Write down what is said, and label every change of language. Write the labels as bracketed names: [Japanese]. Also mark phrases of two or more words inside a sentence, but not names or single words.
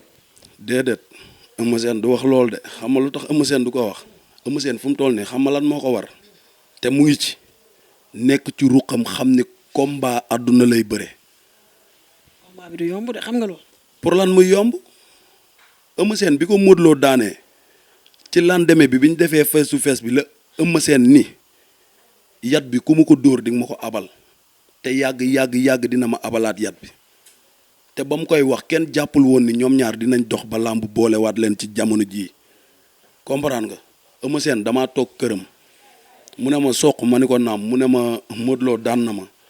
[Wolof] déedéet Eumeu Sène du wax loolu de xam nga lu tax Eumeu Sène du ko wax Eumeu Sène fu mu toll nii xam nga lan moo ko war te mu ngi ci nekk ci ruqam xam ne combat àdduna lay bëre. combat bi du yomb de xam nga loolu. pour lan muy yomb Eumeu Sène bi ko Modou Lo daanee ci lendemain bi ñu defee [English] face to face [Wolof] bi la Eumeu Sène ni yat bi ku ma ko dóor di nga ma ko abal te yàgg dina ma abalaat yat bi te ba mu koy wax kenn jàppul woon ni ñoom ñaar dinañ dox ba làmb boolewaat leen ci jamono jii comprendre nga Eumeu Sène damaa toog këram mu ne ma soq ma ni ko naam mu ne ma Modou Lo daan na ma